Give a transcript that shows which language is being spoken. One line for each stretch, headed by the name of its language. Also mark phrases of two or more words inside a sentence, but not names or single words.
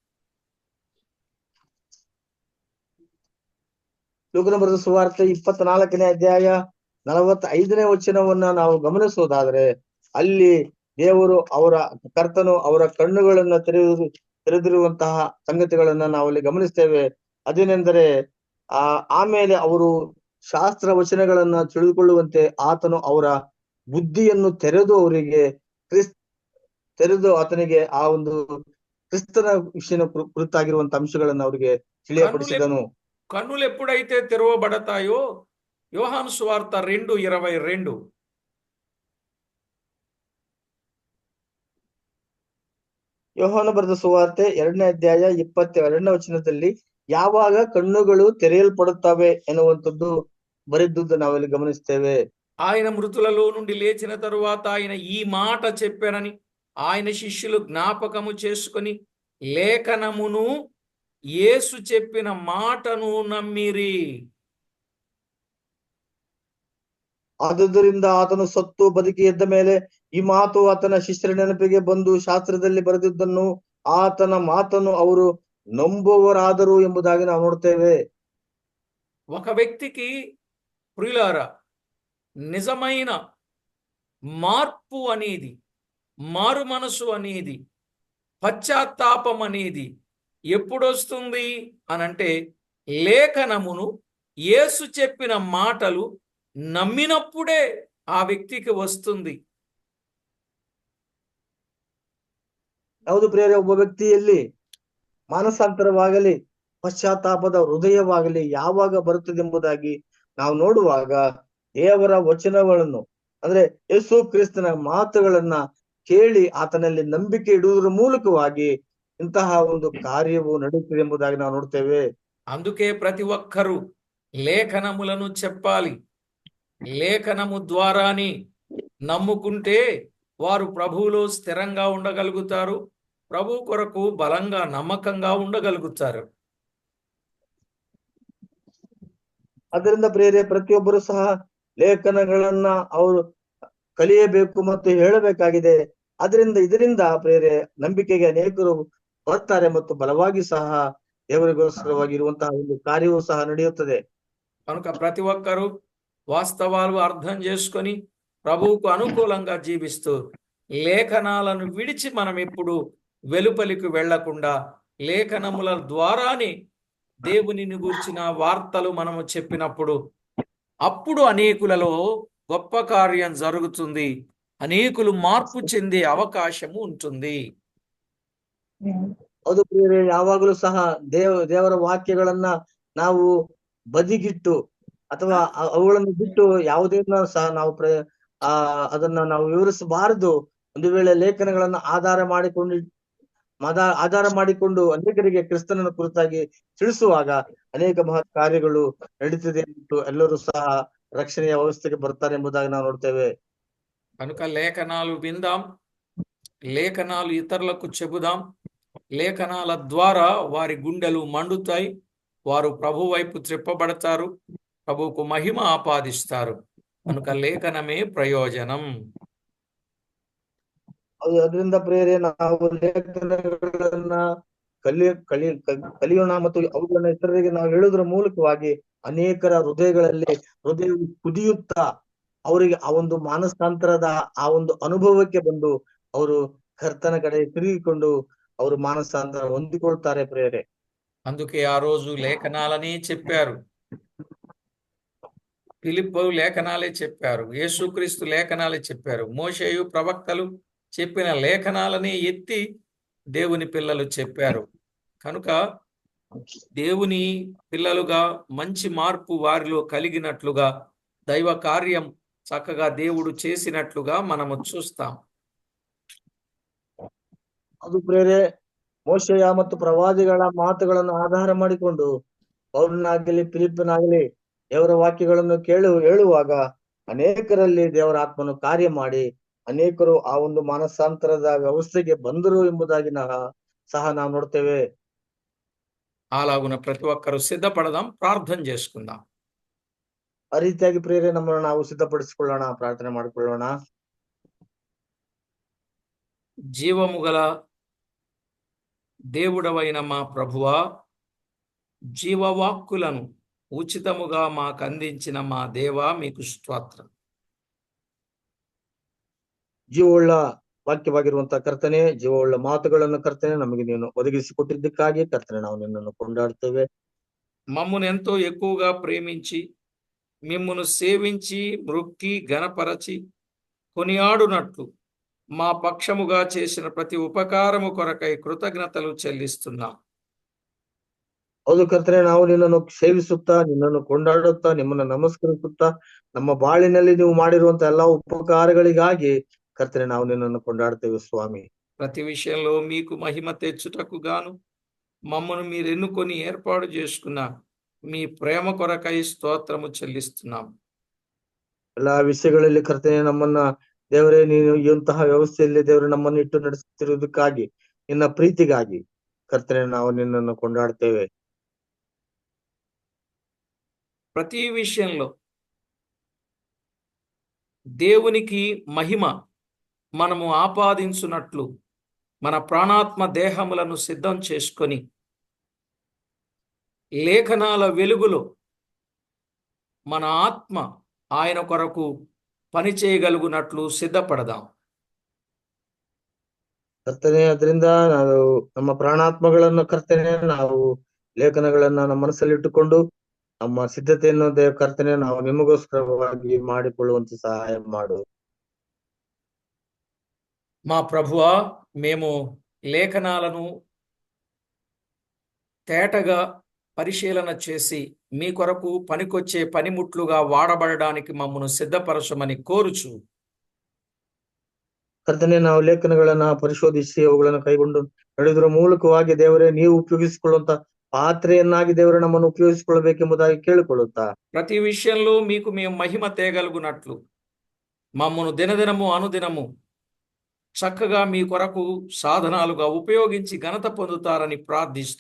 Kannada: ಲೂಕನ ಬರೆದ ಸುವಾರ್ತೆ 24ನೇ ಅಧ್ಯಾಯ 45ನೇ ವಚನವನ್ನ ನಾವು ಗಮನಿಸುವುದಾದ್ರೆ ಅಲ್ಲಿ ದೇವರು ಕರ್ತನು ಅವರ ಕಣ್ಣುಗಳನ್ನ ತೆರೆದಿರುವಂತಹ ಸಂಗತಿಗಳನ್ನ ನಾವು ಅಲ್ಲಿ ಗಮನಿಸ್ತೇವೆ. ಅದೇನೆಂದರೆ ಆಮೇಲೆ ಅವರು ಶಾಸ್ತ್ರ ವಚನಗಳನ್ನ ತಿಳಿದುಕೊಳ್ಳುವಂತೆ ಆತನು ಅವರ ಬುದ್ಧಿಯನ್ನು ತೆರೆದು ಆತನಿಗೆ ಆ ಒಂದು ಕ್ರಿಸ್ತನ ವಿಷಯ ಕುರಿತಾಗಿರುವಂತ ಅಂಶಗಳನ್ನು ಅವರಿಗೆ ತಿಳಿಯಪಡಿಸಿದನು.
Telugu: కన్నులు ఎప్పుడైతే తెరవబడతాయో యోహాను సువార్త 2:22
Kannada: ಯೋಹಾನ ಬರೆದ ಸುವಾರ್ತೆ 2ನೇ ಅಧ್ಯಾಯ 22ನೇ ವಚನದಲ್ಲಿ ಯಾವಾಗ ಕಣ್ಣುಗಳು ತೆರೆಯಲ್ಪಡುತ್ತವೆ ಎನ್ನುವಂಥದ್ದು ಬರೆದದ್ದು ನಾವಲ್ಲಿ ಗಮನಿಸ್ತೇವೆ.
Telugu: ఆయన మృతులలో నుండి లేచిన తరువాత ఆయన ఈ మాట చెప్పారని ఆయన శిష్యులు జ్ఞాపకము చేసుకొని లేఖనమును యేసు చెప్పిన మాటను నమ్మిరి.
Kannada: ಆದುದರಿಂದ ಆತನು ಸತ್ತು ಬದುಕಿ ಎದ್ದ ಮೇಲೆ ಈ ಮಾತು ಆತನ ಶಿಷ್ಯರ ನೆನಪಿಗೆ ಬಂದು ಶಾಸ್ತ್ರದಲ್ಲಿ ಬರೆದಿದ್ದನ್ನು ಆತನ ಮಾತನ್ನು ಅವರು ನಂಬುವರಾದರು ಎಂಬುದಾಗಿ ನಾವು ನೋಡ್ತೇವೆ.
Telugu: ఒక వ్యక్తికి ప్రియులారా నిజమైన మార్పు అనేది, మారు మనసు అనేది, పశ్చాత్తాపం అనేది ఎప్పుడొస్తుంది అనంటే లేఖనమును యేసు చెప్పిన మాటలు నమ్మినప్పుడే ఆ వ్యక్తికి వస్తుంది.
Kannada: ಯಾವುದು ಪ್ರಿಯರೇ, ಒಬ್ಬ ವ್ಯಕ್ತಿಯಲ್ಲಿ ಮಾನಸಾಂತರವಾಗಲಿ ಪಶ್ಚಾತ್ತಾಪದ ಹೃದಯವಾಗಲಿ ಯಾವಾಗ ಬರುತ್ತದೆ ಎಂಬುದಾಗಿ ನಾವು ನೋಡುವಾಗ ದೇವರ ವಚನಗಳನ್ನು ಅಂದ್ರೆ ಯೇಸು ಕ್ರಿಸ್ತನ ಮಾತುಗಳನ್ನ ಕೇಳಿ ಆತನಲ್ಲಿ ನಂಬಿಕೆ ಇಡುವುದರ ಮೂಲಕವಾಗಿ ಇಂತಹ ಒಂದು ಕಾರ್ಯವು ನಡೆಯುತ್ತದೆ ಎಂಬುದಾಗಿ ನಾವು ನೋಡ್ತೇವೆ.
Telugu: అందుకే ప్రతి ఒక్కరూ లేఖనములను చెప్పాలి. లేఖనము ద్వారాని నమ్ముకుంటే వారు ప్రభువులో స్థిరంగా ఉండగలుగుతారు, ప్రభు కొరకు బలంగా నమ్మకంగా ఉండగలుగుతారు.
Kannada: ಅದರಿಂದ ಪ್ರಿಯರೇ, ಪ್ರತಿಯೊಬ್ಬರು ಸಹ ಲೇಖನಗಳನ್ನ ಅವರು ಕಲಿಯಬೇಕು ಮತ್ತು ಹೇಳಬೇಕಾಗಿದೆ. ಇದರಿಂದ ಪ್ರಿಯರೇ ನಂಬಿಕೆಗೆ ಅನೇಕರು ಬರ್ತಾರೆ ಮತ್ತು ಬಲವಾಗಿ ಸಹ ದೇವರಿಗೋಸ್ಕರವಾಗಿರುವಂತಹ ಒಂದು ಕಾರ್ಯವೂ ಸಹ ನಡೆಯುತ್ತದೆ.
Telugu: కనుక ప్రతి ఒక్కరూ వాస్తవాలు అర్థం చేసుకొని ప్రభువుకు అనుకూలంగా జీవిస్తూ లేఖనాలను విడిచి మనం ఎప్పుడు వెలుపలికి వెళ్లకుండా లేఖనముల ద్వారానే దేవునిని గూర్చిన వార్తలు మనము చెప్పినప్పుడు అప్పుడు అనేకులలో గొప్ప కార్యం జరుగుతుంది, అనేకులు మార్పు చెందే అవకాశము ఉంటుంది.
Kannada: ಹೌದು ಪ್ರಿಯರೇ, ಯಾವಾಗಲೂ ಸಹ ದೇವರ ವಾಕ್ಯಗಳನ್ನ ನಾವು ಬದಿಗಿಟ್ಟು ಅಥವಾ ಅವುಗಳನ್ನು ಬಿಟ್ಟು ಯಾವುದನ್ನ ಸಹ ನಾವು ಅದನ್ನ ನಾವು ವಿವರಿಸಬಾರದು. ಒಂದು ವೇಳೆ ಲೇಖನಗಳನ್ನ ಆಧಾರ ಮಾಡಿಕೊಂಡು ಅನೇಕರಿಗೆ ಕ್ರಿಸ್ತನನ್ನು ಕುರಿತಾಗಿ ತಿಳಿಸುವಾಗ ಅನೇಕ ಮಹತ್ ಕಾರ್ಯಗಳು ನಡೀತಿದೆ ಮತ್ತು ಎಲ್ಲರೂ ಸಹ ರಕ್ಷಣೆಯ ವ್ಯವಸ್ಥೆಗೆ ಬರ್ತಾರೆ ಎಂಬುದಾಗಿ ನಾವು ನೋಡ್ತೇವೆ.
Telugu: కనుక లేఖనాలు విందాం, లేఖనాలు ఇతరులకు చెబుదాం. లేఖనాల ద్వారా వారి గుండెలు మండుతాయి, వారు ప్రభు వైపు త్రిప్పబడతారు, ప్రభువుకు మహిమ ఆపాదిస్తారు. కనుక లేఖనమే ప్రయోజనం.
Kannada: ಅದರಿಂದ ಪ್ರೇರೆ ನಾವು ಲೇಖನಗಳನ್ನ ಕಲಿಯೋಣ ಮತ್ತು ಅವುಗಳನ್ನ ಇತರರಿಗೆ ನಾವು ಹೇಳುವುದರ ಮೂಲಕವಾಗಿ ಅನೇಕರ ಹೃದಯ ಕುದಿಯುತ್ತಾ ಅವರಿಗೆ ಆ ಒಂದು ಮಾನಸಾಂತರದ ಆ ಒಂದು ಅನುಭವಕ್ಕೆ ಬಂದು ಅವರು ಕರ್ತನ ಕಡೆ ತಿರುಗಿಕೊಂಡು ಅವರು ಮಾನಸಾಂತರ ಹೊಂದಿಕೊಳ್ತಾರೆ ಪ್ರೇರೆ.
Telugu: అందుకే ఆ రోజు లేఖనాలని చెప్పారు, ఫిలిప్పు లేఖనాలే చెప్పారు, యేసుక్రీస్తు లేఖనాలే చెప్పారు, మోషేయు ప్రవక్తలు చెప్పిన లేఖనాలని ఎత్తి దేవుని పిల్లలు చెప్పారు. కనుక దేవుని పిల్లలుగా మంచి మార్పు వారిలో కలిగినట్లుగా దైవ కార్యం చక్కగా దేవుడు చేసినట్లుగా మనము చూస్తాం.
Kannada: ಅದು ಪ್ರೇರೆ ಮೋಶೆಯ ಮತ್ತು ಪ್ರವಾದಿಗಳ ಮಾತುಗಳನ್ನು ಆಧಾರ ಮಾಡಿಕೊಂಡು ಪೌಲನಾಗಲಿ ಫಿಲಿಪ್ಪನಾಗಲಿ ದೇವರ ವಾಕ್ಯಗಳನ್ನು ಹೇಳುವಾಗ ಅನೇಕರಲ್ಲಿ ದೇವರ ಆತ್ಮನು ಕಾರ್ಯ ಮಾಡಿ ಅನೇಕರು ಆ ಒಂದು ಮಾನಸಾಂತರದ ವ್ಯವಸ್ಥೆಗೆ ಬಂದರು ಎಂಬುದಾಗಿ ಸಹ ನಾವು ನೋಡ್ತೇವೆ.
Telugu: అలాగున ప్రతి ఒక్కరూ సిద్ధపడదాం, ప్రార్థన చేసుకుందాం.
Kannada: ಆ ರೀತಿಯಾಗಿ ಪ್ರೇರೆ ನಮ್ಮನ್ನು ನಾವು ಸಿದ್ಧಪಡಿಸಿಕೊಳ್ಳೋಣ, ಪ್ರಾರ್ಥನೆ ಮಾಡಿಕೊಳ್ಳೋಣ.
Telugu: జీవము గల దేవుడవైన మా ప్రభువా, జీవవాక్కులను ఉచితముగా మాకు అందించిన మా దేవా, మీకు స్తోత్రం.
Kannada: ಜೀವವುಳ್ಳ ವಾಕ್ಯವಾಗಿರುವಂತಹ ಕರ್ತನೆ, ಜೀವವುಳ್ಳ ಮಾತುಗಳನ್ನು ಕರ್ತನೆ ನಮಗೆ ನೀನು ಒದಗಿಸಿಕೊಟ್ಟಿದ್ದಕ್ಕಾಗಿ ಕರ್ತನೆ ನಾವು ನಿನ್ನನ್ನು ಕೊಂಡಾಡ್ತೇವೆ.
Telugu: మమ్మును ఎంతో ఎక్కువగా ప్రేమించి మిమ్మును సేవించి మృక్కి గణపరచి కొనియాడునట్లు మా పక్షముగా చేసిన ప్రతి ఉపకారము కొరకై కృతజ్ఞతలు చెల్లిస్తున్నాం.
Kannada: ಹೌದು ಕರ್ತನೆ, ನಾವು ನಿನ್ನನ್ನು ಸೇವಿಸುತ್ತಾ, ನಿನ್ನನ್ನು ಕೊಂಡಾಡುತ್ತಾ, ನಿಮ್ಮನ್ನು ನಮಸ್ಕರಿಸುತ್ತಾ, ನಮ್ಮ ಬಾಳಿನಲ್ಲಿ ನೀವು ಮಾಡಿರುವಂತಹ ಎಲ್ಲಾ ಉಪಕಾರಗಳಿಗಾಗಿ ಕರ್ತನೆ ನಾವು ನಿನ್ನನ್ನು ಕೊಂಡಾಡ್ತೇವೆ ಸ್ವಾಮಿ.
Telugu: ప్రతి విషయంలో మీకు మహిమ తెచ్చుటకు గాను మమ్మను మీరు ఎన్నుకొని ఏర్పాటు చేసుకున్న మీ ప్రేమ కొరకై స్తోత్రము చెల్లిస్తున్నాం.
Kannada: ಎಲ್ಲಾ ವಿಷಯಗಳಲ್ಲಿ ಕರ್ತನೆ ನಮ್ಮನ್ನ ದೇವರೇ, ನೀನು ಇಂತಹ ವ್ಯವಸ್ಥೆಯಲ್ಲಿ ದೇವರು ನಮ್ಮನ್ನು ಇಟ್ಟು ನಡೆಸುತ್ತಿರುವುದಕ್ಕಾಗಿ, ನಿನ್ನ ಪ್ರೀತಿಗಾಗಿ ಕರ್ತನೆ ನಾವು ನಿನ್ನನ್ನು ಕೊಂಡಾಡ್ತೇವೆ.
Telugu: ప్రతి విషయంలో దేవునికి మహిమ మనము ఆపాదించున్నట్లు మన ప్రాణాత్మ దేహములను సిద్ధం చేసుకొని లేఖనాల వెలుగులో మన ఆత్మ ఆయన కొరకు పని చేయగలుగునట్లు సిద్ధపడదాం.
Kannada: ಕರ್ತನೆ, ಅದರಿಂದ ನಾವು ನಮ್ಮ ಪ್ರಾಣಾತ್ಮಗಳನ್ನು ಕರ್ತನೆ ನಾವು ಲೇಖನಗಳನ್ನ ನಮ್ಮ ಮನಸ್ಸಲ್ಲಿಟ್ಟುಕೊಂಡು ನಮ್ಮ ಸಿದ್ಧತೆಯನ್ನು ಕರ್ತನೆ ನಾವು ನಿಮಗೋಸ್ಕರವಾಗಿ ಮಾಡಿಕೊಳ್ಳುವಂತೆ ಸಹಾಯ ಮಾಡು.
Telugu: మా ప్రభువా, మేము లేఖనాలను తేటగా పరిశీలన చేసి మీ కొరకు పనికొచ్చే పనిముట్లుగా వాడబడడానికి మమ్మను సిద్ధపరచమని కోరుచు,
Kannada: ಕರ್ತನೆ, ನಾವು ಲೇಖನಗಳನ್ನ ಪರಿಶೋಧಿಸಿ ಅವುಗಳನ್ನು ಕೈಗೊಂಡು ನಡೆಯುವುದರ ಮೂಲಕವಾಗಿ ದೇವರೇ ನೀವು ಉಪಯೋಗಿಸಿಕೊಳ್ಳುವಂತ ಪಾತ್ರೆಯನ್ನಾಗಿ ದೇವರೇ ನಮ್ಮನ್ನು ಉಪಯೋಗಿಸಿಕೊಳ್ಳಬೇಕೆಂಬುದಾಗಿ ಕೇಳಿಕೊಳ್ಳುತ್ತಾ,
Telugu: ప్రతి విషయంలో మీకు మేము మహిమ తేగలుగునట్లు మమ్మను దినదినము అనుదినము చక్కగా మీ కొరకు సాధనాలుగా ఉపయోగించి ఘనత పొందుతారని ప్రార్థిస్తూ,